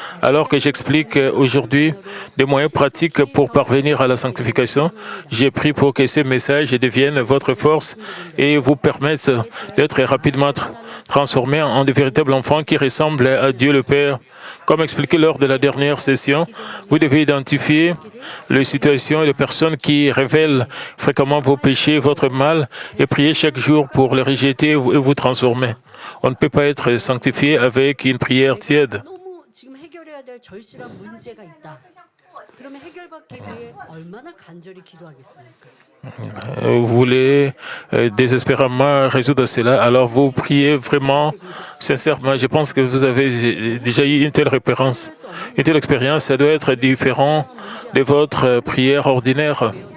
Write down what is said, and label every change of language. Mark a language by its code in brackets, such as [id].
[fr] Alors que j'explique aujourd'hui des moyens pratiques pour parvenir à la sanctification, j'ai pris pour que ces messages deviennent votre force et vous permettent d'être rapidement transformés en de véritables enfants qui ressemblent à Dieu le Père. Comme expliqué lors de la dernière session, vous devez identifier les situations et les personnes qui révèlent fréquemment vos péchés, votre mal, et prier chaque jour pour les rejeter et vous transformer. On ne peut pas être sanctifié avec une prière tiède. [ko] 너무 지금 해결해야 될 절실한 문제가 있다. 그러면 해결받기 위해 얼마나 간절히 기도하겠습니까? [fr] Vous voulez désespérément résoudre cela, alors vous priez vraiment sincèrement. Je pense que vous avez déjà eu une telle référence, une telle expérience. Ça doit être différent de votre prière ordinaire.